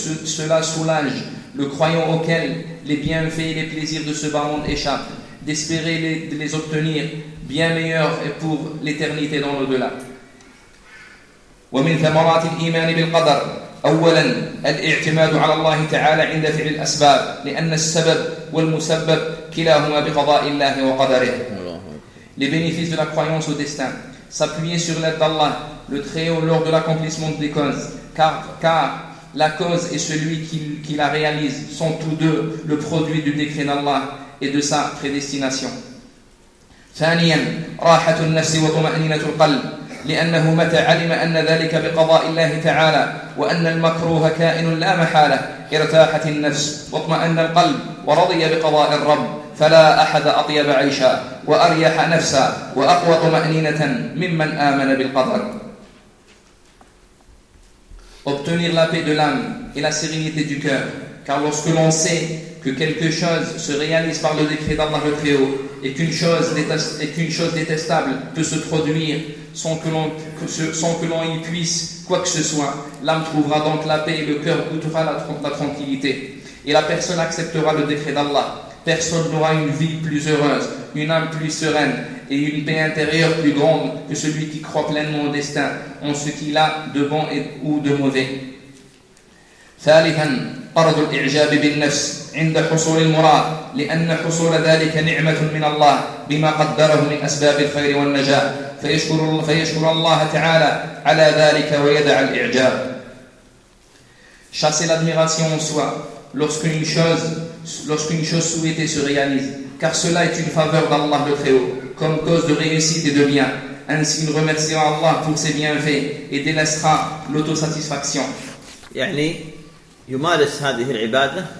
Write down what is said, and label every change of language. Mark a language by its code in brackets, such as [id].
[fr] Cela soulage le croyant auquel les bienfaits et les plaisirs de ce bas monde échappent, d'espérer les obtenir bien meilleur et pour l'éternité dans l'au-delà. [ar] ومن ثمرات الإيمان بالقدر أولا الاعتماد على الله تعالى عند فعل الأسباب لأن السبب والمسبب كلاهما بقضاء الله وقدره. [fr] Les bénéfices de la croyance au destin, s'appuyer sur l'aide d'Allah le Très-Haut lors de l'accomplissement des causes, car la cause et celui qui la réalise sont tous deux le produit du décret d'Allah et de sa prédestination. [ar] ثانيا راحة النفس وطمأنينة القلب لأنه متى علم أن ذلك بقضاء الله تعالى وأن المكروه كائن لا محالة ارتاحت النفس واطمأن القلب ورضي بقضاء الرب فلا أحد أطيب عيشا وأريح نفسا وأقوى طمأنينة ممن آمن بالقدر. [fr] Obtenir la paix de l'âme et la sérénité du cœur, car lorsque l'on sait que quelque chose se réalise par le décret d'Allah le Très-Haut et qu'une chose détestable peut se produire sans que l'on y puisse quoi que ce soit, l'âme trouvera donc la paix et le cœur goûtera la tranquillité. Et la personne acceptera le décret d'Allah. Personne n'aura une vie plus heureuse, une âme plus sereine et une paix intérieure plus grande que celui qui croit pleinement au destin, en ce qu'il a de bon et, ou de mauvais. [ar] Thalithan, طرد الإعجاب بالنفس عند حصول المراد لأن حصول ذلك نعمة من الله بما قدره من أسباب الخير والنجاة فيشكر الله تعالى على ذلك ويدع الإعجاب. [fr] Chasser l'admiration en soi lorsqu'une chose souhaitée se réalise, car cela est une faveur d'Allah le Très-Haut comme cause de réussite et de bien. Ainsi il remerciera Allah pour ses bienfaits et délaissera l'autosatisfaction. [ar] يعني يمارس هذه العبادة.